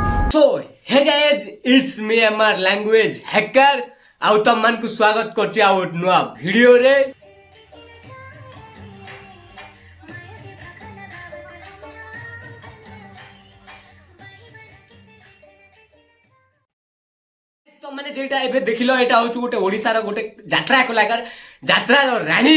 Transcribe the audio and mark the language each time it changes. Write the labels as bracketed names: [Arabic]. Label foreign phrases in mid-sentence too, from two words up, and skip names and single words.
[English] So, hey guys, it's me MR.LANGUAGE hacker. [Odia] ଆଉ ତମମାନଙ୍କୁ ସ୍ୱାଗତ କରୁଛି ଆଉ ନୂଆ ଭିଡିଓରେ। ତମମାନେ ଯେଟା ଏବେ ଦେଖିଲ ଏଟା ହଉଛି ଗୋଟେ ଓଡ଼ିଶାର ଗୋଟେ ଯାତ୍ରା କଳାକାର ଯାତ୍ରାର ରାଣୀ।